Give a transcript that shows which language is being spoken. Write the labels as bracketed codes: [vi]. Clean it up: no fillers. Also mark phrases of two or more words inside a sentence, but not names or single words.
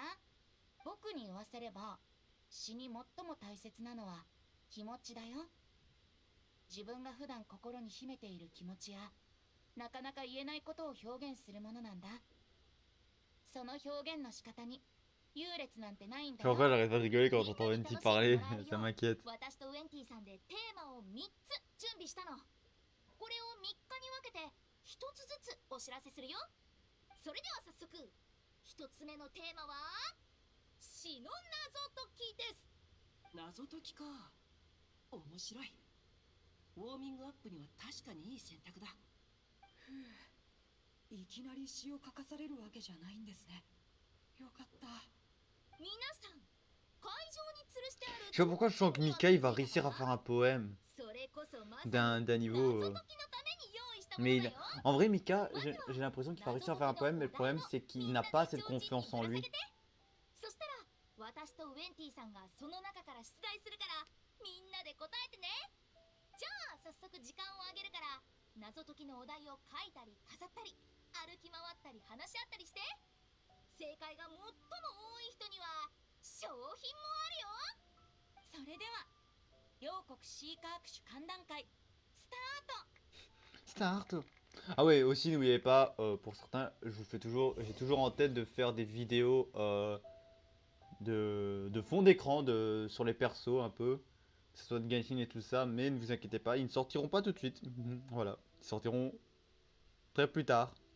[ja] 僕に言わせれば詩に最も大切なのは気持ちだよ。自分が普段心に秘めている気持ちやなかなか言えないことを表現するものなんだ。その表現の仕方に優劣なんてないんだ [fr] En [ja] よ。 [fr] vrai, j'arrête pas de rigoler quand j'entends Venti parler, ça m'inquiète. [ja] ゃん。私とウェンティさんでテーマを3つ準備したの。これを3日に分けて1つずつお知らせするよ。それでは早速1つ目のテーマは詩の謎解きです。謎解きか。面白い。ウォーミングアップには確かにいい選択だ。いきなり詩を書かされるわけじゃないんですね。よかった。皆さん会場に吊るしてある [fr] Je sais pas pourquoi je sens que Mika il va réussir à faire un poème [ja] それこそまさに [fr] d'un niveau. [ja] 謎解きのために用意したも [fr] Mais [ja] のだ [fr] il... [ja] よ。 [fr] en vrai, Mika, j'ai l'impression qu'il va réussir à faire un poème, mais le problème c'est qu'il n'a pas assez de confiance en lui. [ja] そしたら私とウェンティさんがその中から出題するからみんなで答えてね。じゃあ早速時間をあげるから謎解きのお題を書いたり飾ったり歩き回ったり話し合ったりして。正解が最も多い人には賞品もあるよ。それでは両国シーカ握手観覧会スタート。 [fr] Start. Ah ouais, aussi n'oubliez pas, pour certains, je vous fais toujours, j'ai toujours en tête de faire des vidéos de fond d'écran sur les persos un peu, que ce soit de Genshin et tout ça, mais ne vous inquiétez pas, ils ne sortiront pas tout de suite. Voilà, ils sortiront très plus tard.